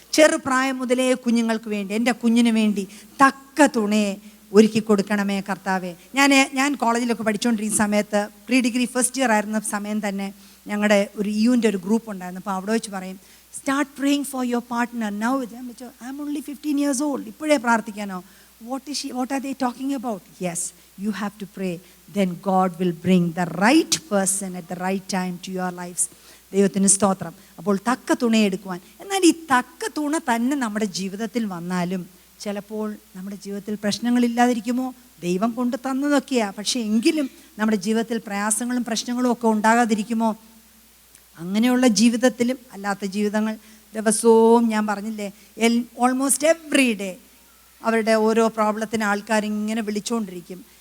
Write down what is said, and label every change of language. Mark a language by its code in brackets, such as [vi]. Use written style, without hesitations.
[ml] ചെറുപ്രായം മുതലേ കുഞ്ഞുങ്ങൾക്ക് വേണ്ടി, എൻ്റെ കുഞ്ഞിന് വേണ്ടി തക്ക തുണയെ ഒരുക്കി കൊടുക്കണമേ കർത്താവേ. ഞാൻ കോളേജിലൊക്കെ പഠിച്ചുകൊണ്ടിരിക്കുന്ന സമയത്ത്, പ്രീ ഡിഗ്രി ഫസ്റ്റ് ഇയർ ആയിരുന്ന സമയം തന്നെ ഞങ്ങളുടെ ഒരു യുവിൻ്റെ ഒരു ഗ്രൂപ്പ് ഉണ്ടായിരുന്നു. അപ്പോൾ അവിടെ വെച്ച് പറയും, [en] Start praying for your partner now. I am only 15 years old. [ml] ഇപ്പോഴേ പ്രാർത്ഥിക്കാനോ? [en] What are they talking about? Yes, you have to pray. Then God will bring the right person at the right time to your lives. [ml] ദൈവത്തിന് സ്തോത്രം. അപ്പോൾ തക്ക തുണയെടുക്കുവാൻ. എന്നാൽ ഈ തക്ക തുണ തന്നെ നമ്മുടെ ജീവിതത്തിൽ വന്നാലും ചിലപ്പോൾ നമ്മുടെ ജീവിതത്തിൽ പ്രശ്നങ്ങളില്ലാതിരിക്കുമോ? ദൈവം കൊണ്ട് തന്നതൊക്കെയാണ്. പക്ഷേ എങ്കിലും നമ്മുടെ ജീവിതത്തിൽ പ്രയാസങ്ങളും പ്രശ്നങ്ങളും ഒക്കെ ഉണ്ടാകാതിരിക്കുമോ? അങ്ങനെയുള്ള ജീവിതത്തിലും അല്ലാത്ത ജീവിതങ്ങൾ ദിവസവും ഞാൻ പറഞ്ഞില്ലേ, [en] almost every day [ml] അവരുടെ ഓരോ പ്രോബ്ലത്തിന് ആൾക്കാരിങ്ങനെ വിളിച്ചുകൊണ്ടിരിക്കും.